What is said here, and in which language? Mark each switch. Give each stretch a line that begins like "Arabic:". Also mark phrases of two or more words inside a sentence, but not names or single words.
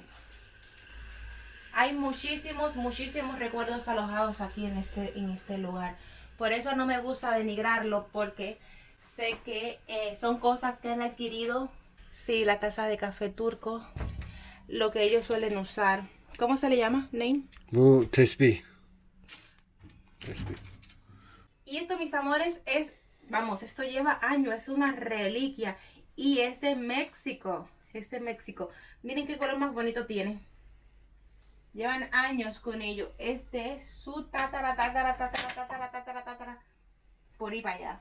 Spanish: Hay muchísimos recuerdos alojados aquí en este lugar. Por eso no me gusta denigrarlo, porque sé que son cosas que han adquirido. Sí, la taza de café turco, lo que ellos suelen usar. ¿Cómo se le llama? ¿Name?
Turkish: Bu tesbih. Tesbih.
Spanish: Y esto, mis amores, vamos, esto lleva años, es una reliquia. Y es de México, Miren qué color más bonito tiene. Llevan años con ello. Este es su tatara, por ahí para allá.